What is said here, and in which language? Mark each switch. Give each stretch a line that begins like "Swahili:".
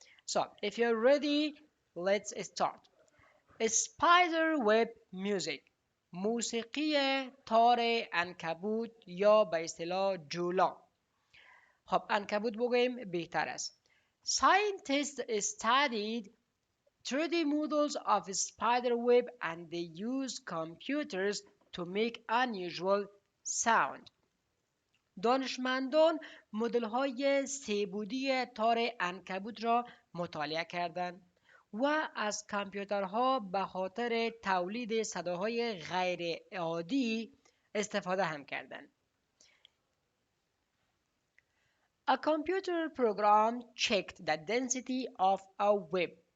English: So, if you're ready, let's start. Spider web music،
Persian: موسیقی تار عنکبوت یا به اصطلاح جولا. خب عنکبوت بگوییم بهتر است.
English: Scientists studied 3D models of spider web and they used computers to make unusual sound.
Persian: دانشمندان مدل‌های سه‌بعدی تار عنکبوت را مطالعه کردند و از کامپیوترها به خاطر تولید صداهای غیر عادی استفاده هم کردند.
English: A computer program checked the density of a web.